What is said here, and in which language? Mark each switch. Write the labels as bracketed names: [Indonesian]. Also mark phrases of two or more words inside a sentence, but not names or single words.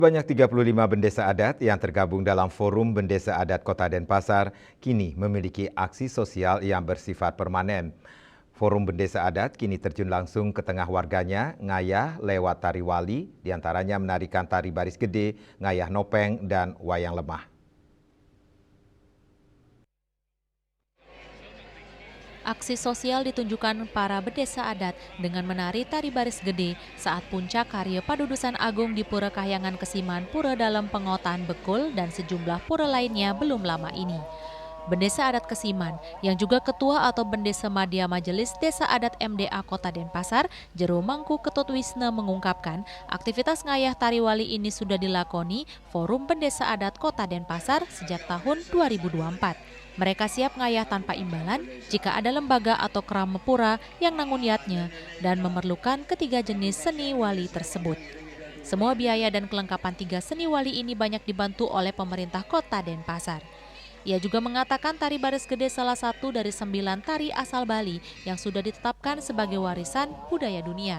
[Indonesian] Sebanyak 35 bendesa adat yang tergabung dalam Forum Bendesa Adat Kota Denpasar kini memiliki aksi sosial yang bersifat permanen. Forum Bendesa Adat kini terjun langsung ke tengah warganya, ngayah lewat tari wali, diantaranya menarikan tari baris gede, ngayah nopeng, dan wayang lemah. Aksi sosial ditunjukkan para bendesa adat dengan menari tari baris gede saat puncak karya Padudusan Agung di Pura Kahyangan Kesiman, Pura Dalam Pengotan Bekul, dan sejumlah pura lainnya belum lama ini. Bendesa Adat Kesiman, yang juga Ketua atau Bendesa Madya Majelis Desa Adat MDA Kota Denpasar, Jero Mangku Ketut Wisne mengungkapkan aktivitas ngayah tari wali ini sudah dilakoni Forum Bendesa Adat Kota Denpasar sejak tahun 2024. Mereka siap ngayah tanpa imbalan jika ada lembaga atau kerama pura yang nangun-yatnya dan memerlukan ketiga jenis seni wali tersebut. Semua biaya dan kelengkapan tiga seni wali ini banyak dibantu oleh pemerintah Kota Denpasar. Ia juga mengatakan tari baris gede salah satu dari 9 tari asal Bali yang sudah ditetapkan sebagai warisan budaya dunia.